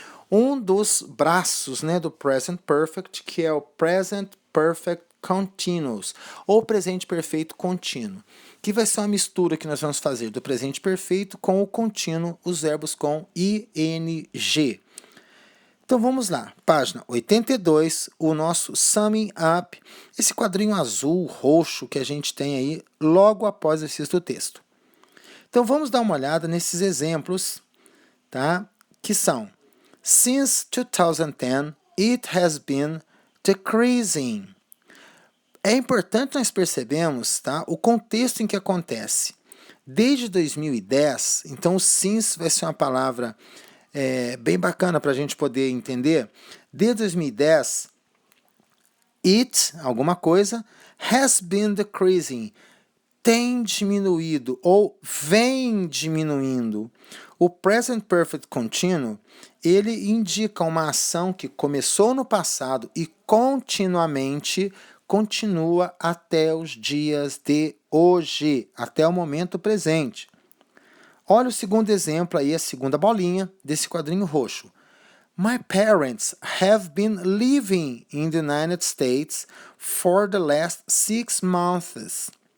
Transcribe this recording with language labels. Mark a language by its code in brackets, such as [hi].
[pt] Um dos braços, né, do Present Perfect, que é o Present Perfect Continuous, ou presente perfeito contínuo, que vai ser uma mistura que nós vamos fazer do presente perfeito com o contínuo, os verbos com ing. Então vamos lá, página 82, o nosso Summing Up, esse quadrinho azul, roxo que a gente tem aí logo após o exercício do texto. Então vamos dar uma olhada nesses exemplos, tá? Que são: [en] Since 2010, it has been decreasing. [pt] É importante nós percebermos, tá, o contexto em que acontece. Desde 2010, então o since vai ser uma palavra bem bacana para a gente poder entender. Desde 2010, [en] it, [pt] alguma coisa, [en] has been decreasing, [pt] tem diminuído ou vem diminuindo. O Present Perfect Continuo, ele indica uma ação que começou no passado e continuamente continua até os dias de hoje, até o momento presente. Olha o segundo exemplo aí, a segunda bolinha desse quadrinho roxo. [en] My parents have been living in the United States for the last 6 months.